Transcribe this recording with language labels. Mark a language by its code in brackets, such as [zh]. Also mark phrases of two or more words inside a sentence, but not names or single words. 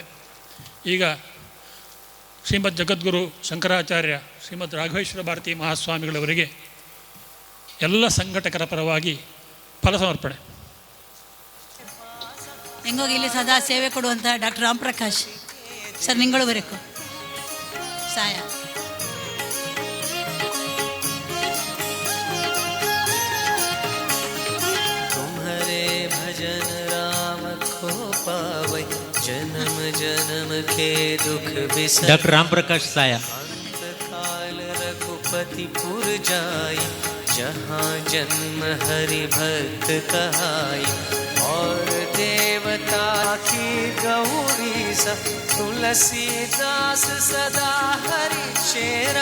[kn] ಈಗ ಶ್ರೀಮದ್ ಜಗದ್ಗುರು ಶಂಕರಾಚಾರ್ಯ ಶ್ರೀಮದ್ ರಾಘವೇಶ್ವರ ಭಾರತಿ ಮಹಾಸ್ವಾಮಿಗಳವರಿಗೆ ಎಲ್ಲ ಸಂಘಟಕರ ಪರವಾಗಿ ಫಲ ಸಮರ್ಪಣೆ. ಹೆಂಗೋಗಿ ಇಲ್ಲಿ ಸದಾ ಸೇವೆ ಕೊಡುವಂಥ ಡಾಕ್ಟರ್ ರಾಮ್ ಪ್ರಕಾಶ್ ಸರ್ ನಿಂಗಳು ಬರಬೇಕು ಸಾಯ. [hi] तुम्हारे भजन राम को पावै जन्म जन्म के दुख बिसरै [kn] ಡಾಕ್ಟರ್ ರಾಮ್ ಪ್ರಕಾಶ್ ಸಾಯ. [hi] अंत काल रघुपति पुर जाई जहाँ जन्म हरि भक्त कहाई और देवता की गौरी सब तुलसीदास सदा हरि चेरा